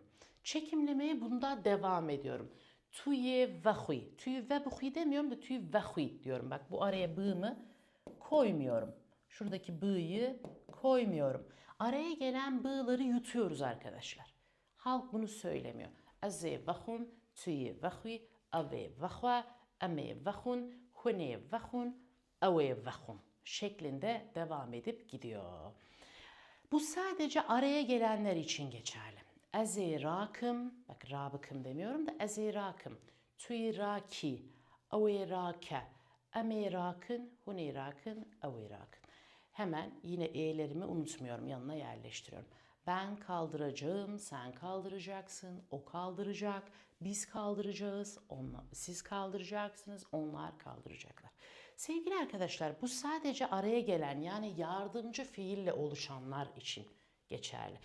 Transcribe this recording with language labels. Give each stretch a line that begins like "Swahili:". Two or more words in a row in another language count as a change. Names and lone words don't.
Turkish: Çekimlemeye bunda devam ediyorum.
Kurdish: Tüye vahui. Tüye vahui
Turkish: demiyorum da
Kurdish: tüye vahui
Turkish: diyorum. Bak bu araya b'ımı koymuyorum. Şuradaki b'yı koymuyorum. Araya gelen b'ları yutuyoruz arkadaşlar. Halk bunu söylemiyor.
Kurdish: Eze vahum, tüye vahui, ave vahua, ame vahun, hune vahun, ave vahun
Turkish: şeklinde devam edip gidiyor. Bu sadece araya gelenler için geçerli.
Kurdish: Eze rakım, bak rabıkım
Turkish: demiyorum da
Kurdish: eze rakım, tüy raki, ave rake, ame rakın, hune rakın, ave rakın.
Turkish: Hemen yine e'lerimi unutmuyorum, yanına yerleştiriyorum. Ben kaldıracağım, sen kaldıracaksın, o kaldıracak, biz kaldıracağız, siz kaldıracaksınız, onlar kaldıracaklar. Sevgili arkadaşlar, bu sadece araya gelen yani yardımcı fiille oluşanlar için geçerli.